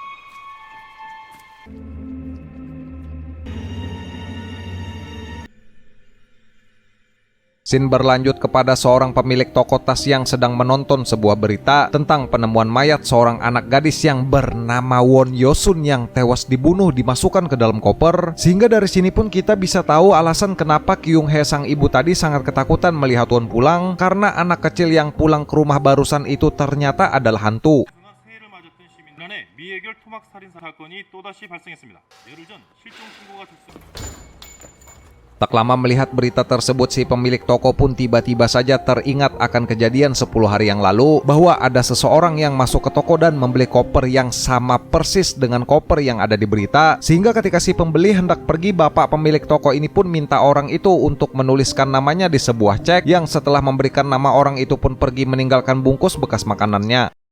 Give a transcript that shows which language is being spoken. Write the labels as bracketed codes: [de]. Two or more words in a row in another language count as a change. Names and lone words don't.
[id] Scene berlanjut kepada seorang pemilik toko tas yang sedang menonton sebuah berita tentang penemuan mayat seorang anak gadis yang bernama Won Yosun yang tewas dibunuh dimasukkan ke dalam koper. Sehingga dari sini pun kita bisa tahu alasan kenapa Kyung Hee sang ibu tadi sangat ketakutan melihat Won pulang, karena anak kecil yang pulang ke rumah barusan itu ternyata adalah hantu. [ko] 새해를 맞았던 시민단의 미해결 토막 살인 사건이 또다시 발생했습니다. 열흘 전 실종 신고가 됐습니다. [id] Tak lama melihat berita tersebut, si pemilik toko pun tiba-tiba saja teringat akan kejadian 10 hari yang lalu, bahwa ada seseorang yang masuk ke toko dan membeli koper yang sama persis dengan koper yang ada di berita. Sehingga ketika si pembeli hendak pergi, bapak pemilik toko ini pun minta orang itu untuk menuliskan namanya di sebuah cek, yang setelah memberikan nama orang itu pun pergi meninggalkan bungkus bekas makanannya.